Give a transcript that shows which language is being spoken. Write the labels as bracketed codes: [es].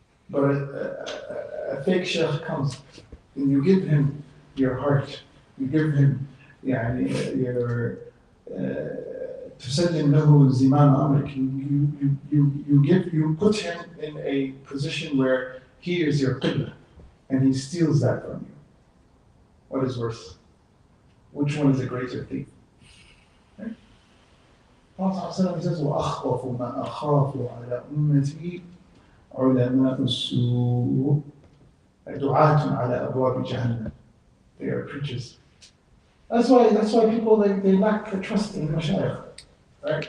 [en] But a fake sheikh comes and you give him your heart, you give him your [ar] تسلم له زمام أمرك. [en] You put him in a position where he is your qibla and he steals that from you. What is worse? Which one is a greater thief? Okay. Prophet says, [ar] وَأَخْوَفُ مَا أَخَافُ عَلَى أُمَّتِي عُلَمَاءُ السُّوءِ دُعَاةٌ عَلَى أَبْوَابِ جَهَنَّمَ. [en] They are preachers. That's why people they lack trust in the mashayikh. Right?